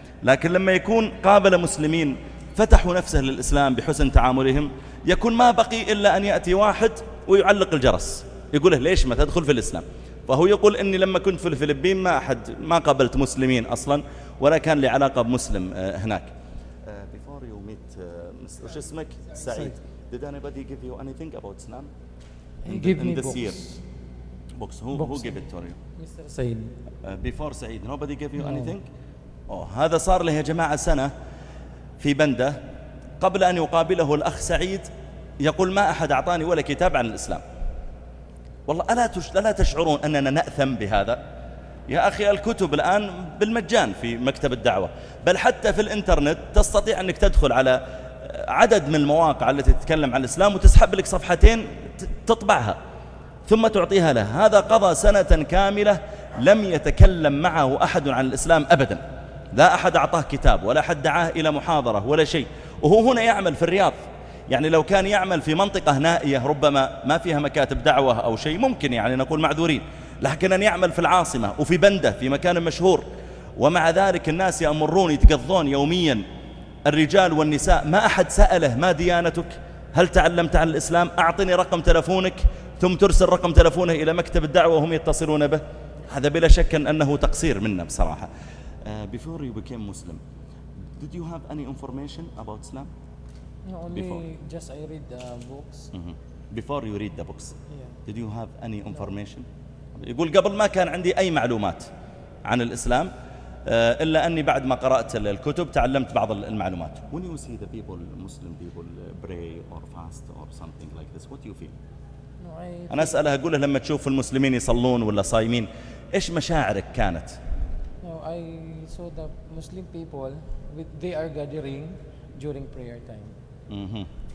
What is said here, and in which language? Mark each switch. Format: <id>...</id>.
<ar>لكن لما يكون قابل مسلمين فتحوا نفسه للإسلام بحسن تعاملهم يكون ما بقي إلا أن يأتي واحد ويعلق الجرس يقوله ليش ما تدخل في الإسلام. فهو يقول إني لما كنت في الفلبين ما أحد ما قابلت مسلمين أصلاً ولا كان لي علاقة بمسلم هناك.</ar> <en>Before you meet,</en> <ar>وش اسمك؟ سعيد.</ar> <en>Did anybody give you anything about Islam? He gave me books. Year. Books. Who gave it to you? Mr. Sayyid. Before Sayyid, nobody gave you anything.</en> <ar>Oh, هذا صار له يا جماعة سنة في بندة قبل أن يقابله الأخ سعيد يقول ما أحد أعطاني ولا كتاب عن الإسلام. والله ألا تشعرون أننا نأثم بهذا يا أخي؟ الكتب الآن بالمجان في مكتب الدعوة بل حتى في الإنترنت تستطيع أنك تدخل على عدد من المواقع التي تتكلم عن الإسلام وتسحب لك صفحتين تطبعها ثم تعطيها له. هذا قضى سنة كاملة لم يتكلم معه أحد عن الإسلام أبدا, لا أحد أعطاه كتاب ولا أحد دعاه إلى محاضرة ولا شيء. وهو هنا يعمل في الرياض, يعني لو كان يعمل في منطقة نائية ربما ما فيها مكاتب دعوة أو شيء ممكن يعني نقول معذورين, لكن أن يعمل في العاصمة وفي بندة في مكان مشهور ومع ذلك الناس يأمرون يتقضون يوميا الرجال والنساء ما أحد سأله ما ديانتك؟ هل تعلمت عن الإسلام؟ أعطني رقم تلفونك ثم ترسل رقم تلفونه إلى مكتب الدعوة وهم يتصلون به. هذا بلا شك أنه تقصير منا بصراحة.</ar> <en>Before you became Muslim, did you have any information about Islam? No, only before. Just I read the books. Mm-hmm. Before you read the books, yeah. Did you have any information? No.</en> <ar>يقول قبل ما كان عندي أي معلومات عن الإسلام إلا أني بعد ما قرأت الكتب تعلمت بعض المعلومات.</ar> <en>When you see the people, Muslim people pray or fast or something like this, what do you feel?</en> <ar>أنا أسأله أقوله لما تشوف المسلمين يصلون ولا صايمين إيش مشاعرك كانت؟</ar> <en>No, I saw the Muslim people with they are gathering during prayer time.</en>